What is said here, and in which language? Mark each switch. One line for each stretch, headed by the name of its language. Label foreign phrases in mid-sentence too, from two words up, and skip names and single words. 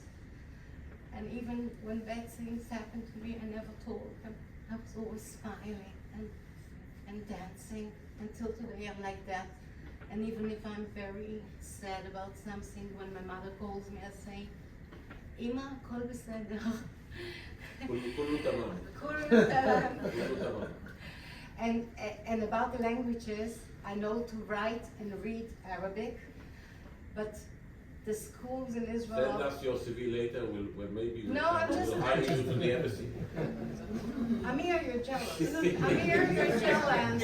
English: And even when bad things happened to me, I never told them. I was always smiling and dancing. Until today, I'm like that. And even if I'm very sad about something, when my mother calls me, I say, Ima,
Hebrew: כל בסדר.
Arabic: كله تمام. كله تمام. كله تمام.
English: And about the languages, I know to write and read Arabic, but the schools in Israel. Send us your CV later. We'll maybe No, I'm just- we'll hire you to the embassy. Amir, you're jealous. Amir, you're jealous.